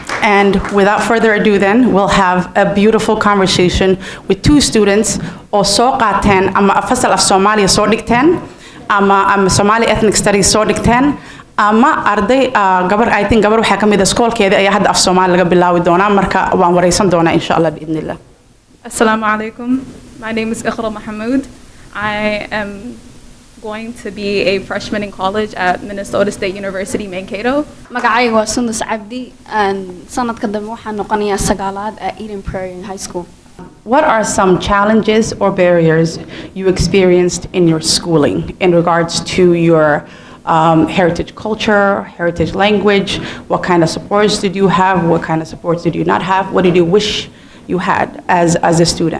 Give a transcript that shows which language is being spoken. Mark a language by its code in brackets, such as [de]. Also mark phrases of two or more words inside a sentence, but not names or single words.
[en] And without further ado then, we'll have a beautiful conversation with two students [so] oo soo qaateen ama fasal af Soomaaliya soo dhigteen ama [en] Somali ethnic studies [so] soo dhigteen ama arday [en] I think [so] gabar waxaa kamid ah iskoolkeeda ayaa hadda af Soomaali laga bilaabi doonaa marka waan wareysan doonaa [ar] إن شاء الله بإذن الله. السلام عليكم. [en] My name is Iqra Mahmoud. I am going to be a freshman in college at Minnesota State University, Mankato. [so] Magacayga waa Sundus Cabdi and sanadka dambe waxaan noqonayaa sagaalaad at Eden Prairie High School. [en] What are some challenges or barriers you experienced in your schooling in regards to your heritage culture, heritage language? What kind of supports did you have? What kind of supports did you not have? What did you wish you had as a student?